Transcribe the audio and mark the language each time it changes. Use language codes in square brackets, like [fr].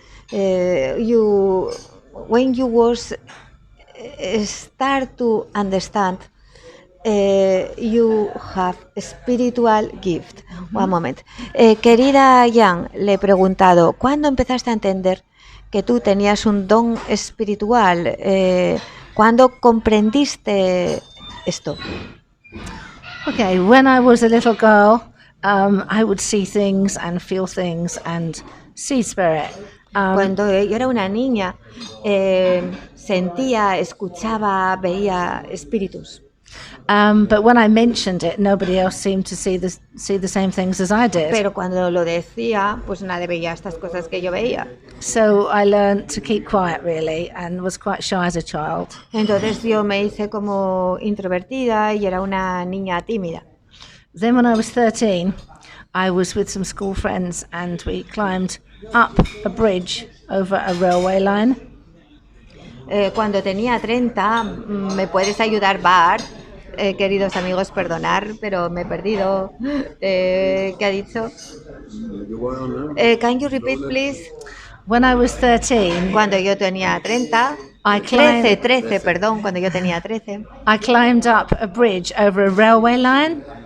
[en] You when you was start to understand you have a spiritual gift. One moment. [es] Querida Jan, le he preguntado, ¿cuándo empezaste a entender que tú tenías un don espiritual? ¿Cuándo comprendiste esto? [en] Okay, when I was a little girl, I would see things and feel things and see spirit. [es] Cuando yo era una niña, sentía, escuchaba, veía espíritus. [en] But when I mentioned it, nobody else seemed to see the same things as I did. [es] Pero cuando lo decía, pues nadie veía estas cosas que yo veía. [en] So I learned to keep quiet, really, and was quite shy as a child. [es] Entonces yo me hice como introvertida y era una niña tímida. [en] Then when I was 13, I was with some school friends and we climbed up a bridge over a railway line. [es] Cuando tenía 30, ¿me puedes ayudar, Bart? Queridos amigos, perdonar, pero me he perdido. ¿Qué ha dicho? [en] Can you repeat, please? When I was 13, [es] Cuando yo tenía 30, perdón, cuando yo tenía 13. [en] I climbed up a bridge over a railway line.